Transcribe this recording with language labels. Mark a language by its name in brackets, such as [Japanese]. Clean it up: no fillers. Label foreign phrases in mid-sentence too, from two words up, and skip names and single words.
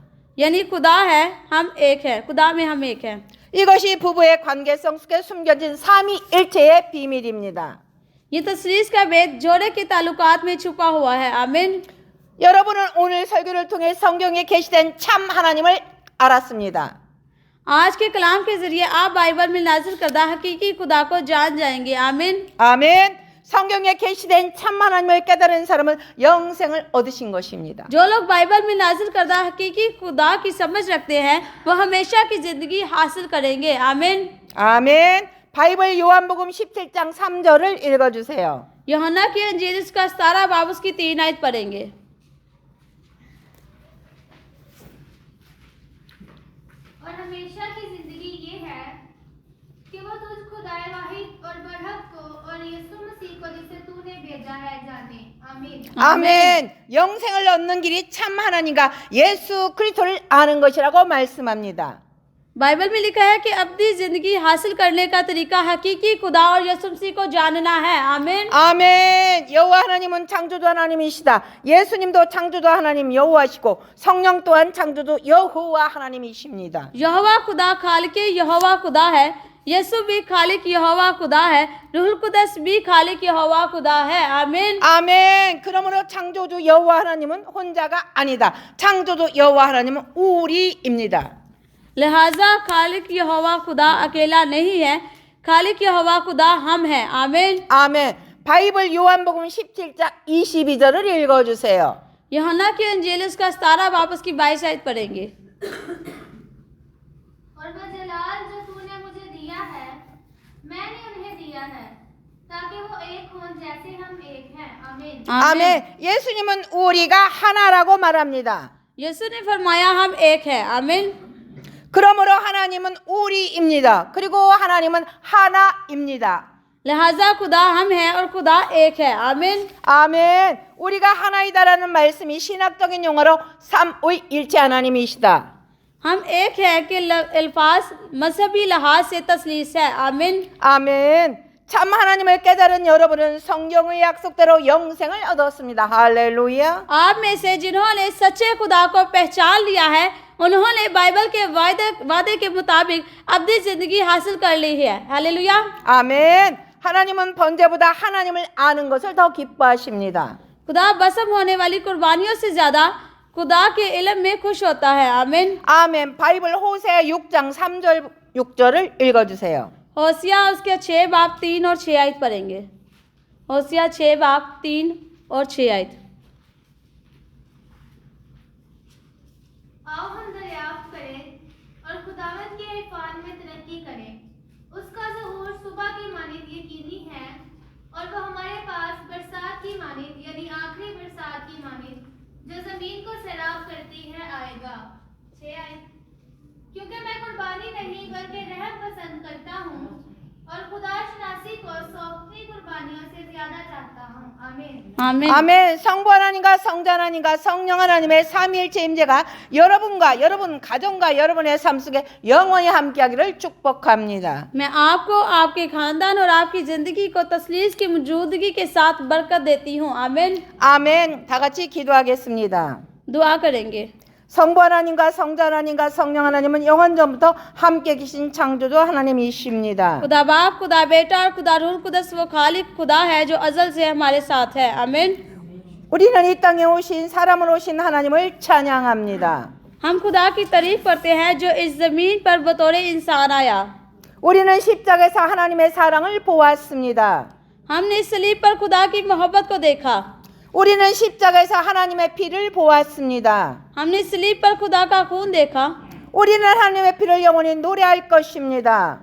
[Urdu] یعنی خدا ہے، ہم ایک ہے، خدا میں ہم ایک ہے. [Korean] 이것이 부부의 관계성 속에 숨겨진 삼위일체의 비밀입니다. [Urdu] یہ تثلیث کا بھید جوڑے کے تعلقات میں چھپا ہوا ہے. आमीन। [Korean] 여러분은 오늘 설교를 통해 성경에 계시된 참 하나님을 알았습니다. [Urdu] آج کے کلام کے ذریعے آپ بائبل میں نازل کردہ حقیقی خدا کو جان جائیں گے. आमीन। [Korean] 아멘. 성경에 계시된 참 하나님을 깨달은 사람은 영생을 얻으신 것입니다. [Urdu] جو لوگ بائبل میں نازل کردہ حقیقی خدا کی سمجھ رکھتے ہیں وہ ہمیشہ کی زندگی حاصل کریں گے. आमीन। [Korean] 아멘. 바이블 요한복음 17장 3절을 읽어주세요. [Urdu] یوحنا کی انجیل اس کا 17 باب اس کی 3 آیت پڑھیں گے. اور ہمیشہ کی زندگی یہ ہے کہ وہ تجھ خدائے واحد اور برحق کو اور یسوع مسیح کو جسے تو نے بھیجا ہے جانیں. आमीन। [Korean] 아멘. 영생을 얻는 길이 참 하나님과 예수 그리스도를 아는 것이라고 말씀합니다. [Urdu] بائبل میں لکھا ہے کہ ابدی زندگی حاصل کرنے کا طریقہ حقیقی خدا اور یسوع مسیح کو جاننا ہے. आमीन। [Korean] 아멘. 여호와 하나님은 창조주 하나님이시다. 예수님도 창조주 하나님 여호와시고 성령 또한 창조주 여호와 하나님이십니다. [Urdu] یہوواہ خدا خالق یہوواہ خدا ہے، یسوع بھی خالق یہوواہ خدا ہے، روح القدس بھی خالق یہوواہ خدا ہے. आमीन। [Korean] 아멘. 그러므로 창조주 여호와 하나님은 혼자가 아니다. 창조주 여호와 하나님은 우리입니다. [Urdu] لہٰذا خالق یہوواہ خدا اکیلا نہیں ہے، خالق یہوواہ خدا ہم ہیں. आमीन। [Korean] 아멘. 바이블 요한복음 17장 22절을 읽어주세요. [Urdu] یوحنا کی انجیل اس کا 17 باب اس کی 22 آیت پڑھیں گے. اور وہ جلال جو تو نے مجھے دیا ہے میں نے انہیں دیا ہے تاکہ وہ ایک ہوں جیسے ہم ایک ہیں. आमीन। [Korean] 아멘. 예수님은 우리가 하나라고 말합니다. [Urdu] یسوع نے فرمایا ہم ایک ہے۔ آمین. [Korean] 그러므로 하나님은 우리입니다. 그리고 하나님은 하나입니다. [Urdu] لہٰذا خدا ہم ہیں اور خدا ایک ہے. आमीन। [Korean] 아멘. 우리가 하나이다라는 말씀이 신학적인 용어로 삼위일체 하나님이시다. [Urdu] ہم ایک ہے کہ الفاظ مذہبی لحاظ سے تثلیث ہے. आमीन। [Korean] 아멘. 참 하나님을 깨달은 여러분은 성경의 약속대로 영생을 얻었습니다. 할렐루야. [Urdu] آپ میں سے جنہوں نے سچے خدا کو پہچان لیا ہے انہوں نے بائبل کے وعدے کے مطابق ابدی زندگی حاصل کر لی ہے. हालेलुया। [Korean] 아멘. 하나님은 번제보다 하나님을 아는 것을 더 기뻐하십니다. [Urdu] خدا بسم ہونے والی قربانیوں سے زیادہ خدا کے علم میں خوش ہوتا ہے. आमीन। [Korean] 아멘. 바이블 호세아 6장 3절 6절을 읽어주세요. [Urdu] ہوسیع اس کے 6 باب 3 اور 6 آیت پڑھیں گے. ہوسیع 6 باب 3 اور 6 آیت. آؤ ہم دریافت کریں اور خداوند کے عرفان میں ترقی کریں. اس کا ظہور صبح کی مانند یقینی ہے اور وہ ہمارے پاس برسات کی مانند یعنی آخری برسات کی مانند جو زمین کو سیراب کرتی ہے آئے گا. 6 آیت. کیونکہ میں قربانی نہیں بلکہ رحم پسند کرتا ہوں اور خداشناسی کو سونپنی قربانیوں سے زیادہ چاہتا ہوں. आमीन। आमीन। [Korean] 아멘. 성부 하나님과 성자 하나님과 성령 하나님의 삼위일체 임재가 여러분과 여러분 가정과 여러분의 삶 속에 영원히 함께하기를 축복합니다. [Urdu] میں آپ کو آپ کے خاندان اور آپ کی زندگی کو تثلیث کی موجودگی کے ساتھ برکت دیتی ہوں. आमीन। [Korean] 아멘. 다 같이 기도하겠습니다. [Urdu] دعا کریں گے. [Korean] 성부 하나님과 성자 하나님과 성령 하나님은 영원전부터 함께 계신 창조주 하나님이십니다. [Urdu] خدا باپ، خدا بیٹا اور خدا روح قدس وہ خالق خدا ہے جو ازل سے ہمارے ساتھ ہے. आमीन। [Korean] 우리는 이 땅에 오신 사람으로 오신 하나님을 찬양합니다. [Urdu] ہم خدا کی تعریف کرتے ہیں جو اس زمین پر بطور انسان آیا. [Korean] 우리는 십자가에서 하나님의 사랑을 보았습니다. [Urdu] ہم نے اس صلیب پر خدا کی محبت کو دیکھا. [Korean] 우리는 십자가에서 하나님의 피를 보았습니다. [Urdu] ہم نے اس صلیب پر خدا کا خون دیکھا. [Korean] 우리는 하나님의 피를 영원히 노래할 것입니다.